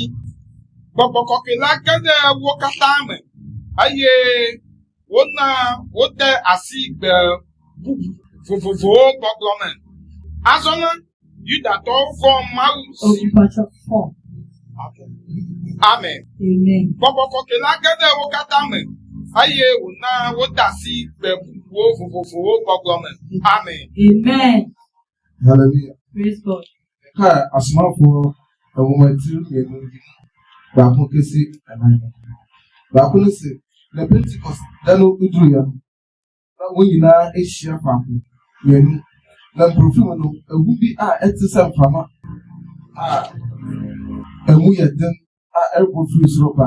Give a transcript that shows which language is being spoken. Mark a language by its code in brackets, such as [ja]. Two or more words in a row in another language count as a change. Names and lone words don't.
[ee] Gbɔgbɔ kɔkɔe la ge ɖe wo katã me eye wona wode asi gbe vovovowo gbɔgblɔ me. Azɔ la, Yudatɔwo vɔ Mawu si. Amen. Gbɔgbɔ kɔkɔe la ge ɖe wo katã me eye wona wode asi gbe vovovowo gbɔgblɔ me. Amen. Amen. [en] Hallelujah. Praise God. [ak] Ha, asomafo awomati mmienu baako kesi anan. Baako no se na Pentecost da no uduru ya. Na wɔn nyinaa ahyia faako mmienu. Na mprofim no ewu bi a ɛte sɛ mframa a emu yɛ den a ɛrebɔ firi soro baa.